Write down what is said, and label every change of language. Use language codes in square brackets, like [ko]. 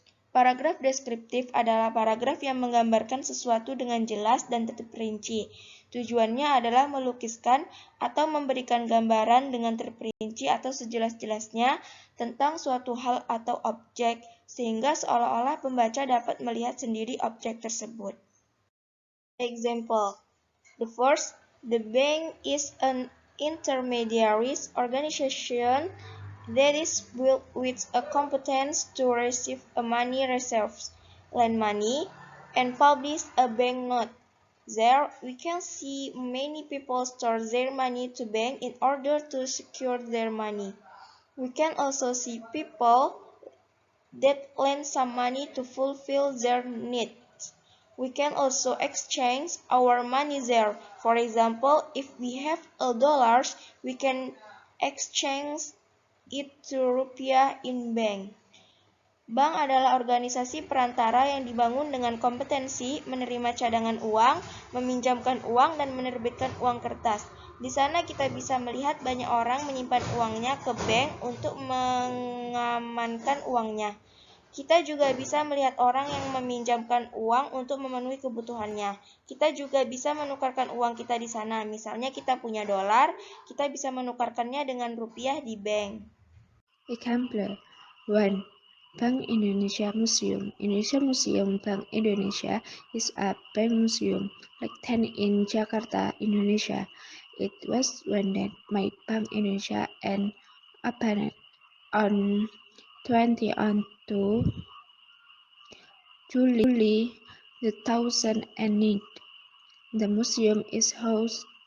[id] Paragraf deskriptif adalah paragraf yang menggambarkan sesuatu dengan jelas dan terperinci. Tujuannya adalah melukiskan atau memberikan gambaran dengan terperinci atau sejelas-jelasnya tentang suatu hal atau objek, sehingga seolah-olah pembaca dapat melihat sendiri objek tersebut. [en] Example. The first, the bank is an intermediary organization that is built with a competence to receive a money reserves, lend money, and publish a banknote. There, we can see many people store their money to bank in order to secure their money. We can also see people that lend some money to fulfill their needs. We can also exchange our money there. For example, if we have $1, we can exchange it to rupiah in bank. [id] Bank adalah organisasi perantara yang dibangun dengan kompetensi menerima cadangan uang, meminjamkan uang, dan menerbitkan uang kertas. Di sana kita bisa melihat banyak orang menyimpan uangnya ke bank untuk mengamankan uangnya. Kita juga bisa melihat orang yang meminjamkan uang untuk memenuhi kebutuhannya. Kita juga bisa menukarkan uang kita di sana. Misalnya kita punya dolar, kita bisa menukarkannya dengan rupiah di bank. [en] Example 1. Bank Indonesia Museum. Indonesia Museum Bank Indonesia is a bank museum located in Jakarta, Indonesia. It was founded by Bank Indonesia and opened on 20 July 2008. The museum is housed